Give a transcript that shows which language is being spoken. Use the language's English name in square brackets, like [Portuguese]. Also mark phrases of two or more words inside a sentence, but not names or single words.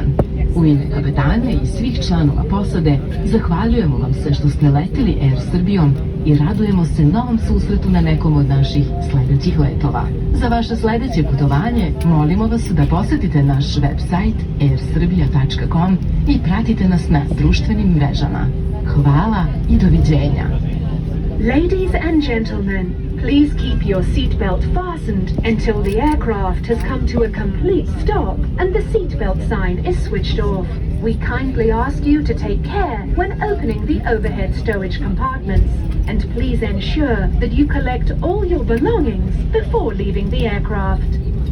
[Serbian] U ime kapetana i svih članova posade zahvaljujemo vam se što ste leteli Air Srbijom i radujemo se novom susretu na nekom od naših sledećih letova. Za vaše sledeće putovanje molimo vas da posetite naš website airsrbia.com i pratite nas na društvenim mrežama. Hvala i doviđenja. [English] Ladies and gentlemen, please keep your seatbelt fastened until the aircraft has come to a complete stop and the seatbelt sign is switched off. We kindly ask you to take care when opening the overhead stowage compartments, and please ensure that you collect all your belongings before leaving the aircraft.